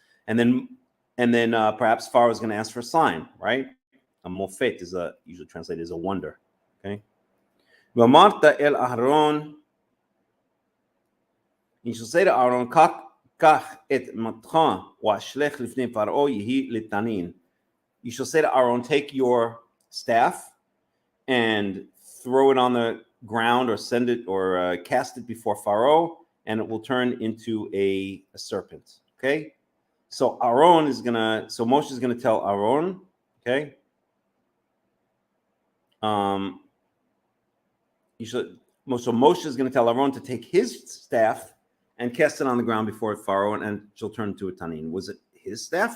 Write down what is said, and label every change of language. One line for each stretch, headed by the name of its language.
English: And then perhaps Pharaoh is going to ask for a sign, right? A mofet is usually translated as a wonder. Okay.
Hebrew: ואמרת אל אהרון,
English: you should say to Aaron,
Hebrew: קח את מתך ואשלך לפני פרעה יהי לתנין.
English: You shall say to Aaron, take your staff and throw it on the ground or send it or cast it before Pharaoh, and it will turn into a serpent. Okay, so Moshe is gonna tell Aaron, okay, so Moshe is gonna tell Aaron to take his staff and cast it on the ground before Pharaoh, and she'll turn into a tanin. Was it his staff?